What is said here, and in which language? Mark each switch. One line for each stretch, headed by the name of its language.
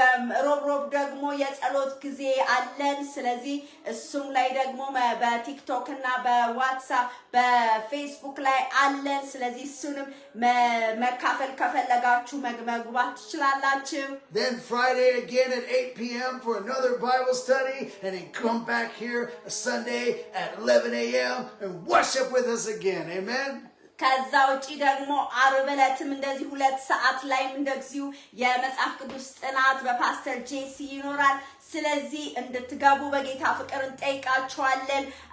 Amharic: በሮብ ደግሞ የጸሎት ጊዜ አለን ስለዚህ እሱም ላይ ደግሞ በቲክቶክ እና በዋትስአፕ በፌስቡክ ላይ አለን ስለዚህ እሱንም መካፈል ከፈለጋችሁ መግባት ትችላላችሁ.
English: Then Friday again at 8 p.m. for another Bible study and then come back here Sunday at 11 a.m. and worship with us again. Amen.
Amharic: ከዛ ውጪ ደግሞ ዓርብ ዕለትም እንደዚህ 2 ሰዓት ላይ እንደዚሁ የመጽሐፍ ቅዱስ ጥናት በፓስተር ጄሲ ይኖራል ስለዚህ እንድትገቡ በጌታ ፍቅር እንጠይቃችኋለን.